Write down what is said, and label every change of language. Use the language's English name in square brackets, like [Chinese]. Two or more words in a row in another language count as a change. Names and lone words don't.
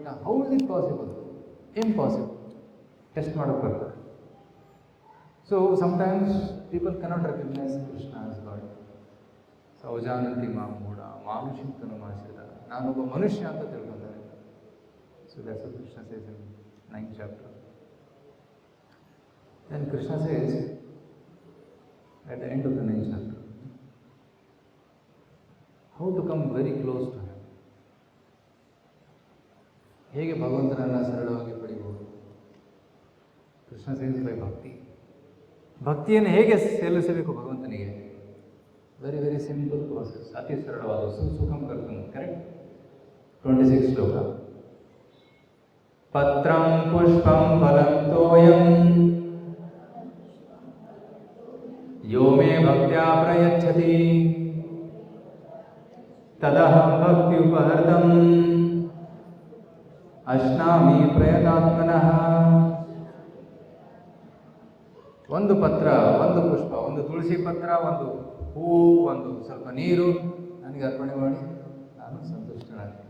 [English] How is it possible? Impossible. [Kannada] ಟೆಸ್ಟ್ ಮಾಡೋಕ್ಕೆ ಬರ್ತಾರೆ. [English] So sometimes people cannot recognise Krishna as God. [Sanskrit] ಸೌಜಾನಂತಿ ಮೂಢ ಮಾನುಷಿಂತನು ಮಾಸಿದ, [Kannada] ನಾನೊಬ್ಬ ಮನುಷ್ಯ ಅಂತ ತಿಳ್ಕೊಂತಾರೆ. [English] So that's what Krishna says in 9th chapter. Then Krishna says at the end of the 9th chapter how to come very close to him. [Kannada] ಹೇಗೆ ಭಗವಂತನನ್ನು ಸರಳವಾಗಿ ಪಡೆಯಬಹುದು? [English] Krishna says by bhakti. [Kannada] ಭಕ್ತಿಯನ್ನು ಹೇಗೆ ಸಲ್ಲಿಸಬೇಕು ಭಗವಂತನಿಗೆ? [English] very very simple process, [Kannada] ಅತಿ ಸರಳವಾದ. [Sanskrit] ಸುಖಂ ಕರ್ತಂ. [Kannada] ಕರೆಕ್ಟ್. 26 ಶ್ಲೋಕ. [Sanskrit] ಪತ್ರಂ ಪುಷ್ಪಂ ಫಲಂ ತೋಯಂ ಯೋ ಮೇ ಭಕ್ತ್ಯಾ ಪ್ರಯಚ್ಛತಿ ತದಹಂ ಭಕ್ತಿ ಉಪಹೃತಂ ಅಶ್ನಾಮಿ ಪ್ರಯತಾತ್ಮನಃ. [Kannada] ಒಂದು ಪತ್ರ, ಒಂದು ಪುಷ್ಪ, ಒಂದು ತುಳಸಿ ಪತ್ರ, ಒಂದು ಹೂವು, ಒಂದು ಸ್ವಲ್ಪ ನೀರು ನನಗೆ ಅರ್ಪಣೆ ಮಾಡಿ ನಾನು ಸಂತುಷ್ಟನಾಗ್ತೀನಿ.